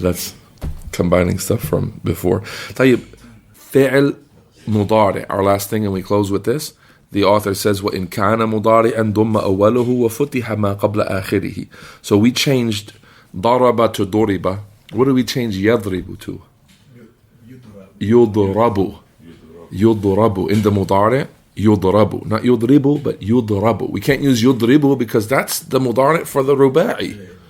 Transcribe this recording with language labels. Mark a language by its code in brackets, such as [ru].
[en] That's combining stuff from before. Tayyib, fi'l mudari, our last thing, and we close with this. The author says, [ar] وَإِنْ كَانَ مُضَارِعًا ضُمَّ أَوَّلُهُ وَفُتِحَ مَا قَبْلَ آخِرِهِ. [en] So we changed ضَرَبَ to ضُرِبَ. What do we change يَضْرِبُ to? [ar] يُضْرَبُ. يُضْرَبُ. [en] In the mudari, يُضْرَبُ. Not يُضْرِبُ, but يُضْرَبُ. We can't use يُضْرِبُ because that's the mudari for the ruba'i.